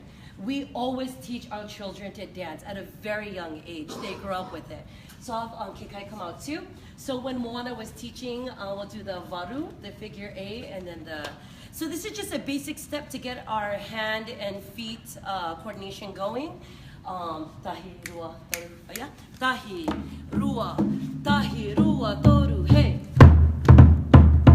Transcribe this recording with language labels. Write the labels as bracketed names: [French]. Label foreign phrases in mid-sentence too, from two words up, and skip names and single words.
[English] We always teach our children to dance at a very young age. They grow up with it. So I'll have Kekai come out too. So when Moana was teaching, we'll do the varu, the figure eight, and then the, so this is just a basic step to get our hand and feet coordination going. [Māori] Tahi, rua, toru, yeah? Tahi, rua, toru, [English] hey.